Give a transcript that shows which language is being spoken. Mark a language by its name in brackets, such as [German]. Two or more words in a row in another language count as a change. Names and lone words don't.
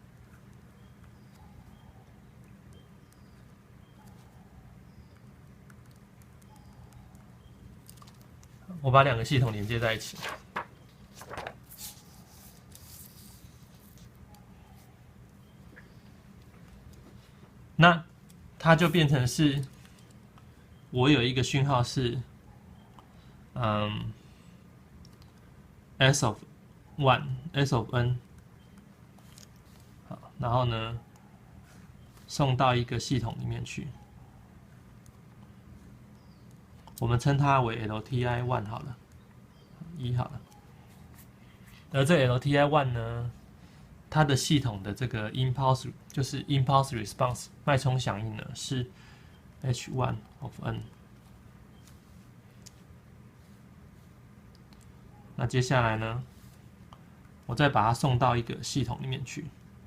[Chinese] 我把2個系統連接在一起，那它就變成是，我有一個訊號是， [English] s of one， s of n， [Chinese] 好，然後呢，送到一個系統裡面去。我們稱它為 LTI1 好了，1好了。而這 LTI1 呢，它的系統的這個 impulse 就是 [English] impulse response [Chinese] 脈衝響應呢是 h1 of n。那接下來呢，我再把它送到一個系統裡面去。